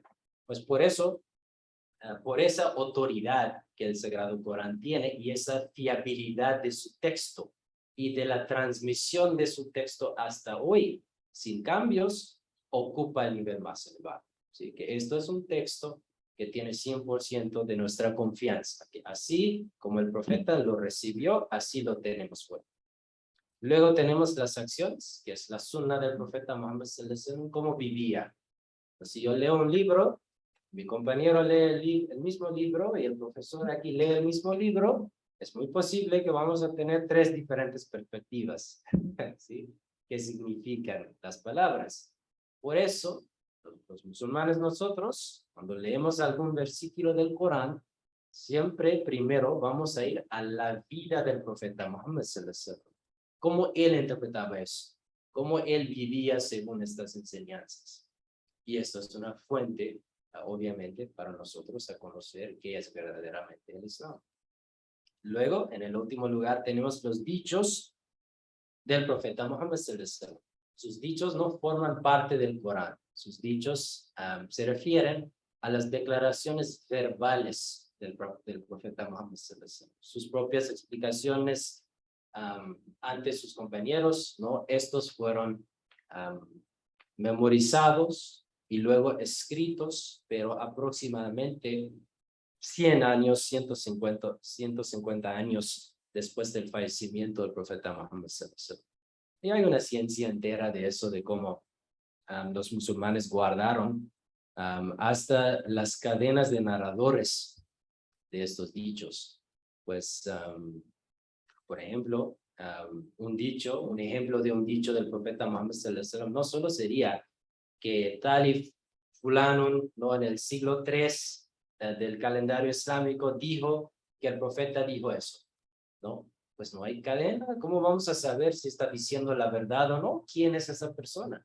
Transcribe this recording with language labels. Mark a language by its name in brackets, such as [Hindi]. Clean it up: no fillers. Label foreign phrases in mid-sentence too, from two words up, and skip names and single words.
[Spanish] Pues por eso, por esa autoridad que el Sagrado Corán tiene y esa fiabilidad de su texto y de la transmisión de su texto hasta hoy, sin cambios, ocupa el nivel más elevado. Así que esto es un texto que tiene 100% de nuestra confianza, que así como el profeta lo recibió, así lo tenemos hoy. Luego tenemos las acciones, que es la sunna del profeta Muhammad [Arabic] صلى الله عليه وسلم, [Spanish] cómo vivía. Pues si yo leo un libro, mi compañero lee el mismo libro y el profesor aquí lee el mismo libro, es muy posible que vamos a tener 3 diferentes perspectivas, ¿sí? ¿Qué significan las palabras? Por eso, los musulmanes nosotros, cuando leemos algún versículo del Corán, siempre primero vamos a ir a la vida del profeta Muhammad [Arabic] صلى الله عليه وسلم. [Spanish] Cómo él interpretaba eso, cómo él vivía según estas enseñanzas. Y esto es una fuente, obviamente, para nosotros a conocer qué es verdaderamente el Islam. Luego, en el último lugar, tenemos los dichos del profeta Muhammad [Arabic] صلى الله عليه وسلم. [Spanish] Sus dichos no forman parte del Corán. Sus dichos se refieren a las declaraciones verbales del profeta Muhammad [Arabic] صلى الله عليه وسلم. [Spanish] Sus propias explicaciones ante sus compañeros, ¿no? Estos fueron memorizados y luego escritos, pero aproximadamente 100 años, 150 años después del fallecimiento del profeta Muhammad [Arabic] صلى الله عليه وسلم. [Spanish] Y hay una ciencia entera de eso, de cómo los musulmanes guardaron hasta las cadenas de narradores de estos dichos. Pues, por ejemplo, un ejemplo de un dicho del profeta Muhammad [Arabic] صلى الله عليه وسلم [Spanish] no solo sería que tal y fulano, ¿no? En el siglo III del calendario islámico dijo que el profeta dijo eso, ¿no? Pues no hay cadena, ¿cómo vamos a saber si está diciendo la verdad o no? ¿Quién es esa persona?